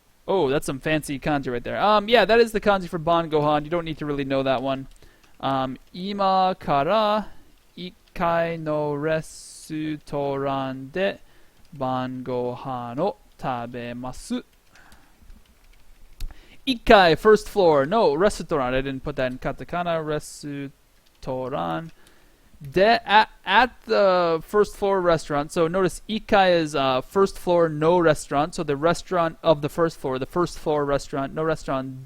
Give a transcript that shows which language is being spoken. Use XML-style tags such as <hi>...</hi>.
<en>Oh, that's some fancy kanji right there. Yeah, that is the kanji for ban gohan. You don't need to really know that one.</en> <ja>今から1階のレストランで晩ご飯を食べます。 1階</ja> <en>first floor. No, restaurant. I didn't put that in katakana. Restaurant. At the first floor restaurant. So notice ikai is first floor, no restaurant. So the restaurant of the first floor restaurant, no restaurant.</en>